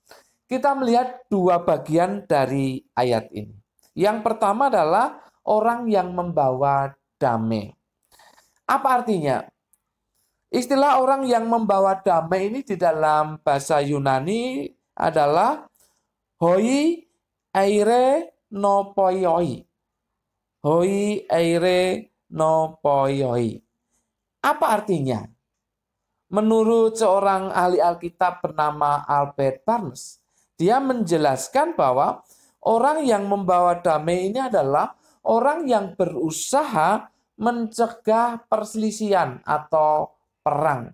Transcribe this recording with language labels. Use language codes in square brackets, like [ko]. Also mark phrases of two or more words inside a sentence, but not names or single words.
[id] Kita melihat dua bagian dari ayat ini. Yang pertama adalah orang yang membawa damai. Apa artinya? Istilah orang yang membawa damai ini di dalam bahasa Yunani adalah [el] οἱ εἰρηνοποιοί. Οἱ εἰρηνοποιοί. [id] Apa artinya? Menurut seorang ahli Alkitab bernama Albert Barnes, dia menjelaskan bahwa orang yang membawa damai ini adalah orang yang berusaha mencegah perselisihan atau perang.